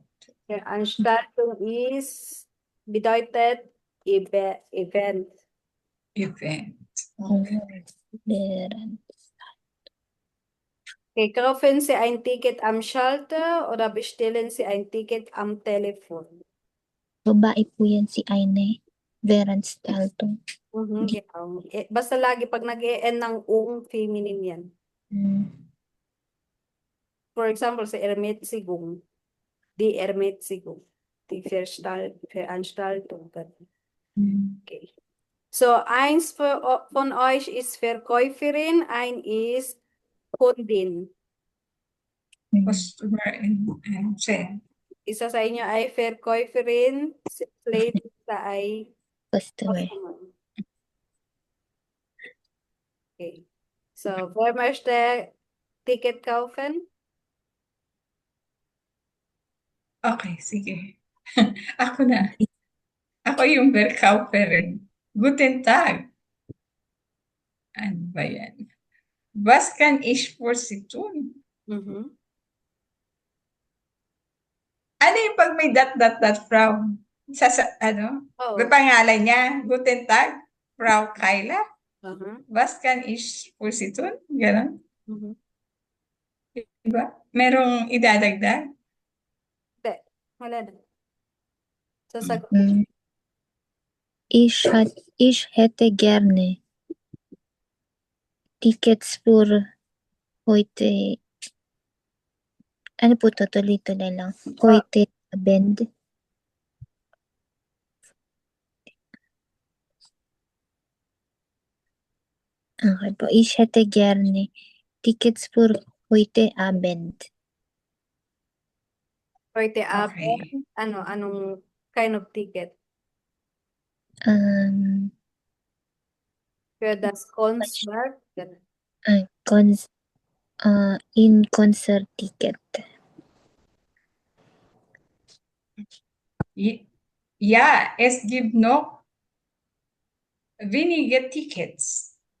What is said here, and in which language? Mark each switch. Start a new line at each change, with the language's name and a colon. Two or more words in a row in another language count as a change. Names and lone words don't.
German: Veranstaltung bedeutet Event. Während. Okay, kaufen Sie ein Ticket am Schalter oder bestellen Sie ein Ticket am Telefon?
Filipino: Babae po yan si Aine. Veranstaltung.
German: Genau.
Filipino: Basta lagi pag nag-e-end ng feminine yan.
English: For example,
Filipino: sa Ermäßigung.
German: Die Ermäßigung. Die Veranstaltung.
English: Okay.
German: So, eins von euch ist Verkäuferin, ein ist Kundin.
English: Customer and sale.
Filipino: Isa sa inyo ay Verkäuferin, lady isa ay
English: Customer. customer. Okay.
German: So, wer möchte Ticket kaufen?
Filipino: Okay, sige. Ako na. Ako yung Verkäuferin.
German: Guten Tag.
Filipino: Ano ba yan?
German: Was kann ich für Sie tun? Mhm.
Filipino: Ano yung pag may dot, Frau? Ano? Oo. May pangalan niya.
German: Guten Tag, Frau Kyla. Mhm. Was kann ich für Sie tun?
Filipino: Ganon. Mhm. Diba? Merong idadagdag? Hindi, wala na. Sasagot.
German: Ich hätte gerne Tickets für heute.
Filipino: Ano po to? Tuloy-tuloy lang.
German: Heute Abend.
Filipino: Okay po.
German: Ich hätte gerne Tickets für heute Abend. Heute
English: Okay.
German: Abend,
English: anong kind of ticket?
German: Für das Konzert? Ganun.
English: In concert ticket.
German: Ja, es gibt noch wenige Tickets.